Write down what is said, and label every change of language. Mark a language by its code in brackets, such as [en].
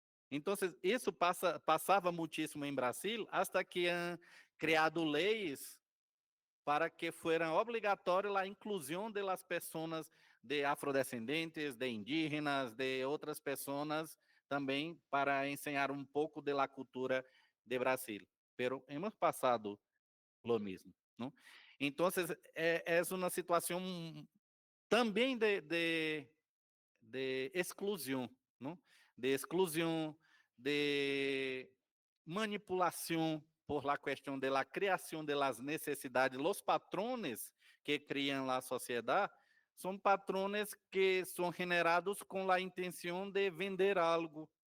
[pt] Então, isso passava muitíssimo em Brasil, [es] hasta que han criado leis para que fuera obligatoria la inclusión de las personas de afrodescendentes, de indígenas, [pt] de outras pessoas também para ensinar um pouco [es] de la cultura de Brasil. Pero hemos passado lo mismo, ¿no? Entonces, es una situación [pt] também de exclusão, [es] ¿no? [pt] De exclusão, de manipulação por la questão de la criação de las necessidades. [es] Los patrones [pt] que criam a sociedade são patrones que são generados com a intenção de vender algo.